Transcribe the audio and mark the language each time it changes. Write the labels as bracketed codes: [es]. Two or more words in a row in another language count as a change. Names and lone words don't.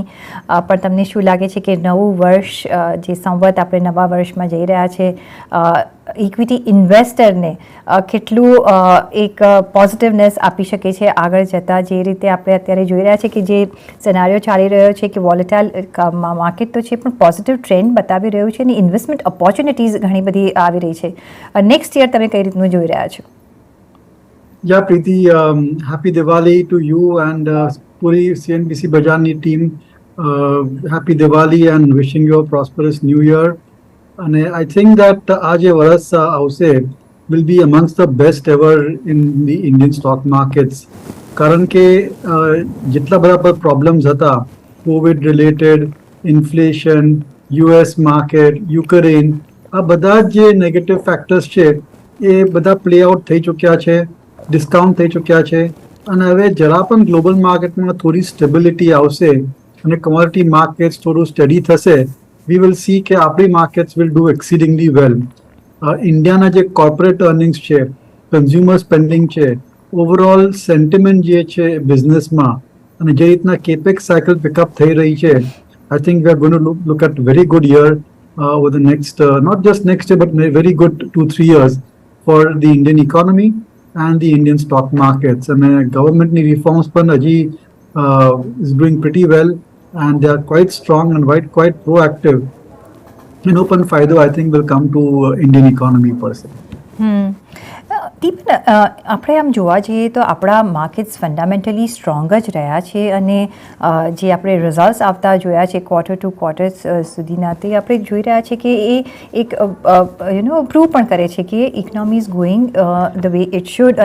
[gu] પણ તમને શું લાગે છે કે નવું વર્ષ, જે સંવત આપણે નવા વર્ષમાં જઈ રહ્યા છે, [en] equity investorને [gu] કેટલું એક પોઝિટિવનેસ આપી શકે છે આગળ જતાં? જે રીતે આપણે અત્યારે જોઈ રહ્યા છે કે જે સિનારીઓ ચાલી રહ્યો છે કે [en] volatile market [gu] તો છે પણ [en] positive trend [gu] બતાવી રહ્યું છે અને [en] investment opportunities [gu] ઘણી બધી આવી રહી છે. [en] next year [gu] તમે કઈ રીતનું જોઈ રહ્યા છો? [en] Yeah, Preeti, happy Diwali to you and puri CNBC Bajarni team. Happy Diwali and wishing you a prosperous new year. And I think that [gu] આ જે વર્ષ આવશે [en] will be amongst the best ever in the Indian stock markets. [gu] કારણ કે જેટલા બધા પ્રોબ્લેમ્સ હતા, [en] covid related, [gu] ઇન્ફ્લેશન, US માર્કેટ, યુક્રેન, આ બધા જે [en] negative factors [gu] છે એ બધા [en] play out [gu] થઈ ચૂક્યા છે, ડિસ્કાઉન્ટ થઈ ચૂક્યા છે. અને હવે જરા પણ [en] global marketમાં [gu] થોડી સ્ટેબિલિટી આવશે અને [en] commodity markets [gu] થોડું સ્ટડી થશે, [en] we will see [gu] કે આપણી માર્કેટ્સ [en] will do exceedingly well. [gu] ઇન્ડિયાના જે [en] corporate earnings છે, consumer spending છે, overall sentiment [gu] જે છે બિઝનેસમાં, અને જે રીતના [en] capex cycle pickup [gu] થઈ રહી છે, [en] I think we are going to look at very good year over the next, not just next year but very good 2-3 years for the Indian economy and the Indian stock markets. [gu] અને ગવર્મેન્ટની રિફોર્મ્સ પણ હજી [en] is doing pretty well and they are quite strong and quite proactive. And open faydo, I think, will come to Indian economy per se. [gu] દીપન, આપણે આમ જોવા જઈએ તો આપણા માર્કેટ્સ [en] fundamentally strong [gu] જ રહ્યા છે. અને જે આપણે રિઝલ્ટ્સ આવતા જોયા છે [en] quarter to quarter [gu] સુધીના, તે આપણે જોઈ રહ્યા છે કે એ એક પ્રૂવ પણ કરે છે કે [en] economy is going the way it should.